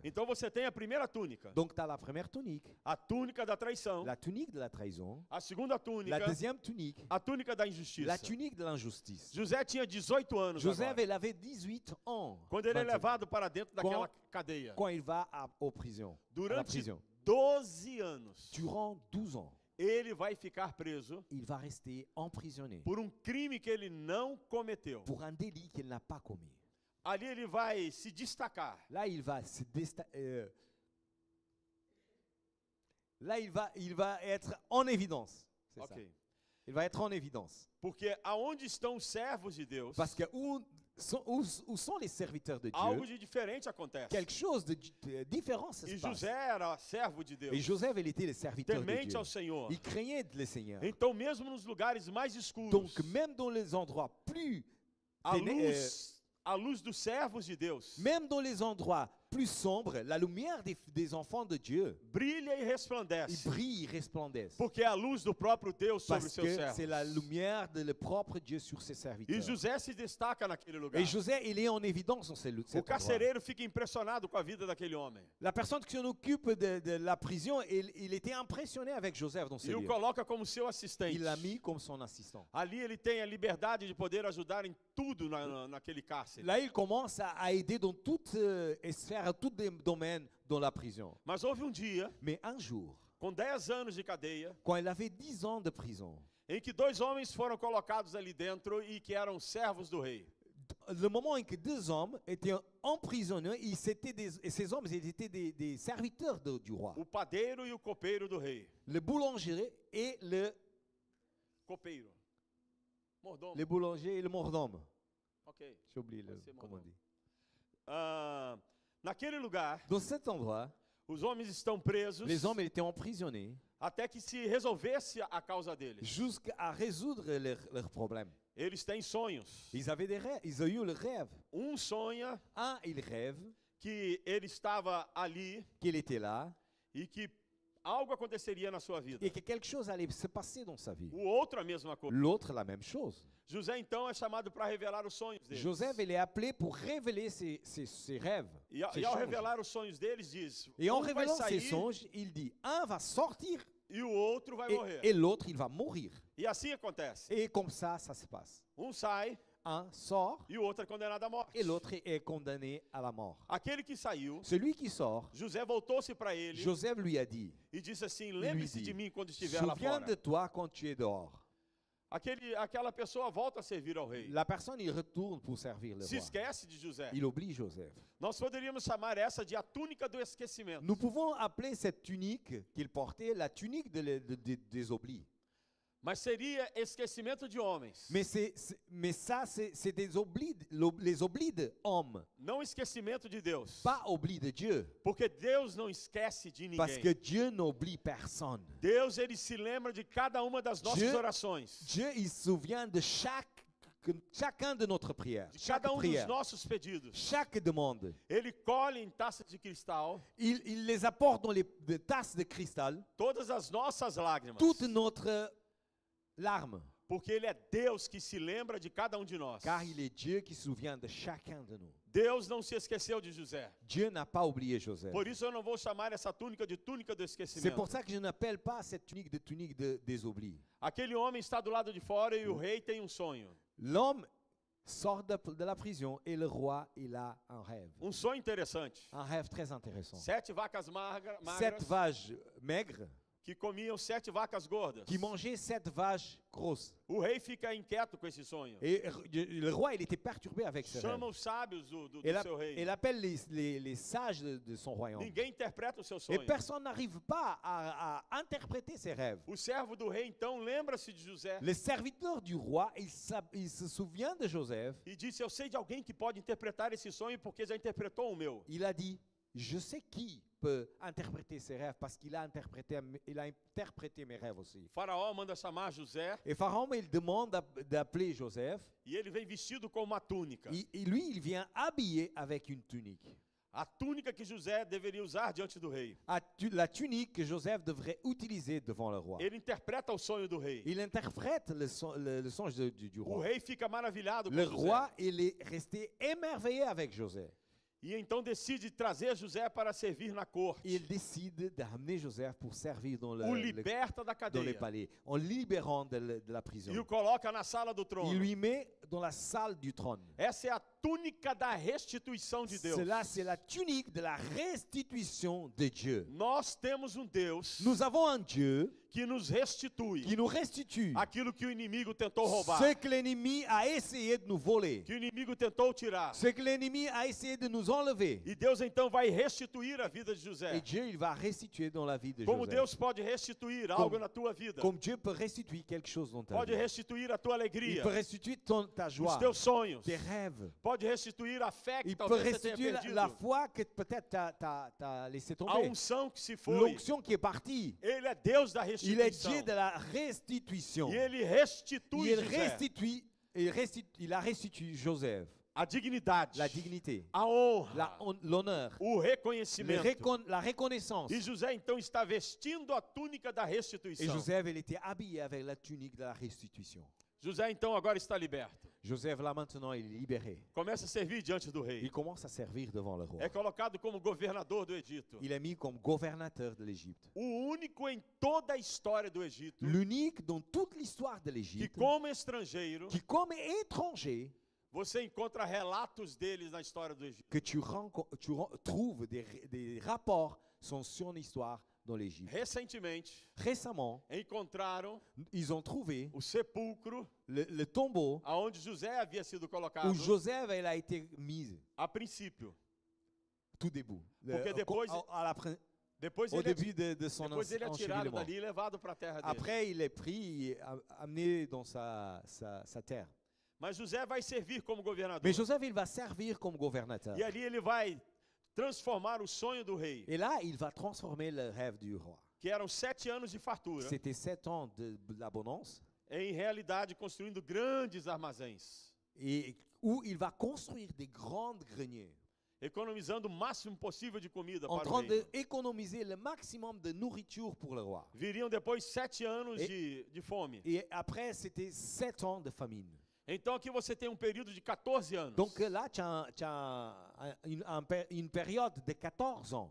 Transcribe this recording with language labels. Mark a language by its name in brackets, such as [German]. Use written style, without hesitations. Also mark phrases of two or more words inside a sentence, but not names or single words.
[Portuguese] Então você tem a primeira túnica. [French] Donc tu as la première tunique, [Portuguese] A túnica da traição. [French] la tunique de la trahison, [Portuguese] A segunda túnica. [French] la deuxième tunique, [Portuguese] A túnica da injustiça. [French] la tunique de l'injustice. [Portuguese] José tinha 18 anos [French] Joseph, [Portuguese] agora, [French] il avait 18 ans [Portuguese] quando ele é 28, levado para dentro daquela cadeia. [French] quand il va aux prisons. À la [Portuguese] Durante [French] prison. [Portuguese] 12 anos, [French] Durant 12 ans, [Portuguese] ele vai ficar preso [French] il va rester emprisonné [Portuguese] por crime que ele não cometeu. [French] pour un délit qu'il n'a pas commis. [Portuguese] Ali ele vai se destacar. [French] Là, il va se Là, il va être en évidence. C'est ça. Ok. Il va être en évidence. [Portuguese] Porque aonde estão os servos de Deus, [French] Parce que où sont les serviteurs de [Portuguese] algo [French] Dieu? [Portuguese] de diferente acontece. [French] Quelque chose de différent se [Portuguese] E [French] passe. [Portuguese] José era servo de Deus, [French] Et Joseph, il était le serviteur de [Portuguese] temente [French] Dieu. [Portuguese] ao Senhor. [French] Il craignait le Seigneur. [Portuguese] Então, mesmo nos lugares mais escuros, [French] Donc, même dans les endroits plus [Portuguese] a luz dos servos de Deus [French] même dans les endroits plus sombres, la lumière des enfants de Dieu, [Portuguese] brilha e [French] il [Portuguese] resplandece, [French] brille, il resplandesse. [Portuguese] porque é a luz do próprio Deus sobre [French] Parce [Portuguese] seus [French] que [Portuguese] servos. [French] c'est la lumière de le propre Dieu sur ses [Portuguese] E [French] serviteurs. [Portuguese] José se destaca naquele lugar. [French] Et Joseph, il est en évidence dans cet [Portuguese] O [French] endroit. [Portuguese] carcereiro fica impressionado com a vida daquele homem [French] La personne qui s'en occupe de la prison, il était impressionné avec Joseph dans ce [Portuguese] e o [French] lieu. [Portuguese] coloca como seu assistente. [French] Il l'a mis comme son assistant. [Portuguese] Ali ele tem a liberdade de poder ajudar em tudo naquele cárcere. [French] Là, il commence à aider dans toutes sphères, tous les domaines dans la prison. [Portuguese] Mas houve dia, [French] Mais un jour, [Portuguese] com 10 anos de cadeia, [French] quand il avait 10 ans de prison, [Portuguese] em que 2 homens foram colocados ali dentro e que eram servos do rei. [French] le moment en que 2 hommes étaient emprisonnés, et ces hommes ils étaient des serviteurs du roi. [Portuguese] O padeiro e o copeiro do rei. [French] Le boulanger et le [Portuguese] Copeiro. Mordomo. [French] boulanger et le mordome. Ok. J'ai oublié [Portuguese] Pode ser [French] comment on [Portuguese] mordomo. [French] dit. [Portuguese] Naquele lugar, [French] Dans cet endroit, [Portuguese] os homens estão presos [French] les hommes étaient emprisonnés [Portuguese] até que se resolvesse a causa deles. [French] jusqu'à résoudre leurs problèmes. [Portuguese] Eles têm sonhos. [French] Ils avaient des rêves, ils ont eu le rêve. [Portuguese] Sonha [French] Un, il rêve [Portuguese] que ele estava ali [French] qu'il était là [Portuguese] e que algo aconteceria na sua vida. [French] et que quelque chose allait se passer dans sa vie. [Portuguese] O outro a mesma coisa. [French] L'autre, la même chose. [Portuguese] José então é chamado para revelar os sonhos deles. [French] Joseph, il est appelé pour révéler ses rêves. [Portuguese] E [French] ses [Portuguese] ao [French] songes. [Portuguese] revelar os sonhos deles diz: [French] Et en [Portuguese] vai [French] révélant ses [Portuguese] sair [French] songes, il dit, un va sortir [Portuguese] e o outro vai morrer. [French] et l'autre, il va mourir. [Portuguese] E assim acontece. [French] Et comme ça se passe. [Portuguese] Sai [French] Un sort [Portuguese] e o outro é condenado à morte. [French] et l'autre est condamné à la mort. [Portuguese] Aquele que saiu, [French] Celui qui sort, [Portuguese] José voltou-se para ele [French] Joseph lui a dit, [Portuguese] e disse assim: [French] lui [Portuguese] lembre-se [French] dit, [Portuguese] de mim quando estiver lá [French] souviens [Portuguese] fora. [French] de toi quand tu es dehors. [Portuguese] Aquela pessoa volta a servir ao rei. [French] La personne, il retourne pour servir le [Portuguese] Se [French] roi. [Portuguese] esquece de José. [French] Il oublie Joseph. [Portuguese] Nós poderíamos chamar essa de a túnica do esquecimento. [French] Nous pouvons appeler cette tunique qu'il portait la tunique des oublis. [Portuguese] Mas seria esquecimento de homens. [French] Mais ça, c'est des oublis, les oublis de hommes, [Portuguese] Não esquecimento de Deus. [French] pas oubli de Dieu. [Portuguese] Porque Deus não esquece de [French] Parce [Portuguese] ninguém. [French] que Dieu n'oublie personne. [Portuguese] Deus, ele se lembra de cada uma das nossas [French] Dieu- [Portuguese] orações. [French] Dieu, il se souvient de chacun de notre prière, [Portuguese] De [French] chaque [Portuguese] cada dos [French] prière, [Portuguese] nossos pedidos. [French] chaque demande. [Portuguese] Ele colhe em taças de cristal [French] Il les apporte dans les tasses de cristal, [Portuguese] todas as nossas lágrimas. [French] toute notre larme, [Portuguese] Porque ele é Deus que se lembra de cada um de nós. [French] car il est Dieu qui se souvient de chacun de nous. [Portuguese] Deus não se esqueceu de José. [French] Dieu n'a pas oublié Joseph. [Portuguese] Por isso eu não vou chamar essa túnica de túnica do [French] C'est [Portuguese] esquecimento. [French] pour ça que je n'appelle pas cette tunique des oublis. [Portuguese] Aquele homem está do lado de fora e o rei tem um sonho. [French] L'homme sort de la prison et le roi, il a un rêve. [Portuguese] Um sonho interessante. [French] Un rêve très intéressant. [Portuguese] 7 vacas magras [French] 7 vaches maigres [Portuguese] que comiam 7 vacas gordas. [French] qui mangeaient 7 vaches grosses. [Portuguese] O rei fica inquieto com esse sonho. [French] Et le roi, il était perturbé avec ce [Portuguese] Chama [French] rêve. [Portuguese] os sábios do [French] Il [Portuguese] seu rei. [French] appelle les sages de son royaume. [Portuguese] Ninguém interpreta o seu [French] Et [Portuguese] sonho. [French] personne n'arrive pas à interpréter ses rêves. [Portuguese] O servo do rei então lembra-se de José [French] Le serviteur du roi, il se souvient de Joseph. [Portuguese] e disse: Eu sei de alguém que pode interpretar esse sonho porque já interpretou o meu. [French] Il a dit, je sais qui peut interpréter ses rêves parce qu'il a interprété mes rêves aussi. [Portuguese] O faraó manda chamar José [French] Et Pharaon, il demande d'appeler Joseph. [Portuguese] e ele vem vestido com uma túnica. [French] Lui, il vient habillé avec une tunique. [Portuguese] A túnica que José deveria usar diante do rei. [French] La tunique que Joseph devrait utiliser devant le roi. [Portuguese] Ele interpreta o sonho do rei. [French] Il interprète le songe du [Portuguese] O [French] roi. [Portuguese] rei fica maravilhado com [French] Le [Portuguese] José. [French] roi, il est resté émerveillé avec Joseph. [Portuguese] E então decide trazer José para servir na corte. [French] Il décide d'amener Joseph pour servir dans [Portuguese] O liberta da [French] dans les [Portuguese] cadeia. [French] palais, en libérant de la prison. [Portuguese] E o coloca na sala do trono. [French] Il lui met dans la salle du trône. [Portuguese] Essa é a túnica da restituição de Deus. [French] Cela, c'est la tunique de la restitution de Dieu. [Portuguese] Nós temos um Deus [French] Nous avons un Dieu [Portuguese] que nos restitui [French] qui nous restitue [Portuguese] aquilo que o inimigo tentou roubar, [French] ce que l'ennemi a essayé de nous voler, [Portuguese] que o inimigo tentou tirar. [French] ce que l'ennemi a essayé de nous enlever. [Portuguese] E Deus então vai restituir a vida de José. [French] Et Dieu, il va restituer dans la vie de [Portuguese] Como [French] Joseph. [Portuguese] Deus pode restituir algo na tua vida. [French] Comme Dieu peut restituer quelque chose dans ta [Portuguese] Pode [French] vie. [Portuguese] restituir a tua [French] Il [Portuguese] alegria, [French] peut restituer ta [Portuguese] os [French] joie, [Portuguese] teus sonhos. [French] tes rêves. [Portuguese] Pode restituir a fé que [French] Il peut [Portuguese] talvez você tenha [French] restituer [Portuguese] perdido. [French] la foi que peut-être t'as laissé [Portuguese] A [French] tomber. [Portuguese] unção que se foi. [French] L'onction qui est partie. [Portuguese] Ele é Deus da [French] Il est [Portuguese] restituição. [French] Dieu de la restitution. [Portuguese] E ele restitui [French] Il [Portuguese] José [French] il a restitué Joseph [Portuguese] a dignidade, [French] la dignité, [Portuguese] a honra, [French] l'honneur, [Portuguese] o reconhecimento. [French] la reconnaissance. [Portuguese] E José então está vestindo a túnica da [French] Et [Portuguese] restituição. [French] Joseph, il était habillé avec la tunique de la restitution. [Portuguese] José então agora está liberto. [French] Joseph, là maintenant, il est libéré. [Portuguese] Começa a servir diante do rei. [French] Il commence à servir devant le roi. [Portuguese] É colocado como governador do Egito. [French] Il est mis comme gouvernateur de l'Égypte. [Portuguese] O único em toda a história do Egito [French] L'unique dans toute l'histoire de [Portuguese] que, [French] l'Égypte [Portuguese] como estrangeiro, [French] qui, comme étranger, [Portuguese] você encontra relatos deles na história do Egito. [French] que tu trouves des rapports sur son histoire dans l'Égypte. [Portuguese] Recentemente, [French] Récemment, [Portuguese] encontraram [French] ils ont trouvé [Portuguese] o sepulcro [French] le tombeau [Portuguese] aonde José havia sido colocado [French] où Joseph il a été mis [Portuguese] a princípio. [French] tout debout. [Portuguese] Porque depois- Depois [French] Au [Portuguese] ele, [French] début de son [Portuguese] depois ele é tirado [French] enchevêlement. [Portuguese] dali e levado para a terra dele. [French] Après, il est pris et amené dans sa terre. [Portuguese] Mas José vai servir como governador. [French] Mais Joseph, il va servir comme gouvernateur. [Portuguese] E ali ele vai transformar o sonho do rei, [French] Et là, il va transformer le rêve du roi. [Portuguese] que eram 7 anos de fartura, [French] C'était 7 ans d'abondance, [Portuguese] em realidade construindo grandes armazéns, [French] et où il va construire des grandes greniers, [Portuguese] economizando o máximo possível de comida [French] en [Portuguese] para o [French] train [Portuguese] rei. [French] d'économiser le maximum de nourriture pour le roi. [Portuguese] Viriam depois 7 anos de fome. [French] Et après, c'était 7 ans de famine. [Portuguese] Então aqui você tem um período de 14 anos. [French] Donc là, tu as une période de 14 ans.